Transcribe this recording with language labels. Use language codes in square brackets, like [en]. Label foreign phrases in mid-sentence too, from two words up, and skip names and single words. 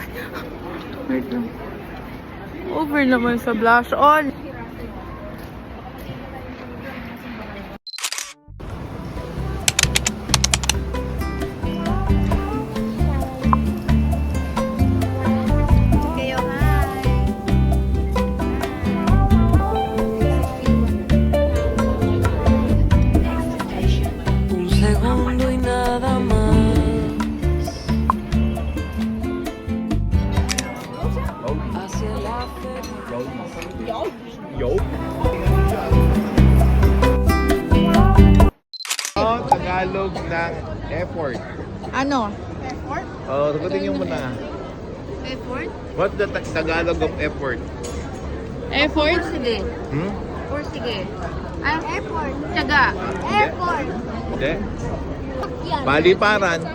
[tl] Wait lang. Over naman sa [en] blush on. [tl] Kayo, hi. [es] Un segundo y nada más. Hacia la [tl] Oh, Tagalog ng effort. Ano? Oh, sagutin yung muna. Effort? [en] What's the Tagalog of effort? Effort? [tl] Sige. Hmm? Or sige. Ang effort. Tiyaga. Effort. Hindi? Paliparan.